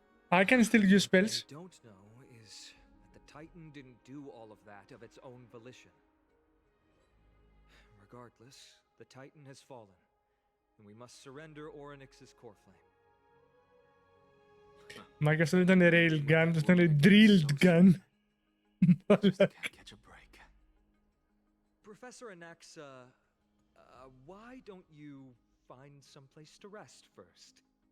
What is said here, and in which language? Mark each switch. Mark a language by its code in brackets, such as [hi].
[en] I can still use spells. What I don't know is that the Titan didn't do all of that of its own volition. Regardless, the Titan has fallen, and we must surrender Orynyx's core flame. [el] Μα και αυτό δεν ήταν railgun, αυτό ήταν drilled gun. [en] Catch a break. Professor Anaxa, why don't you find someplace to rest first?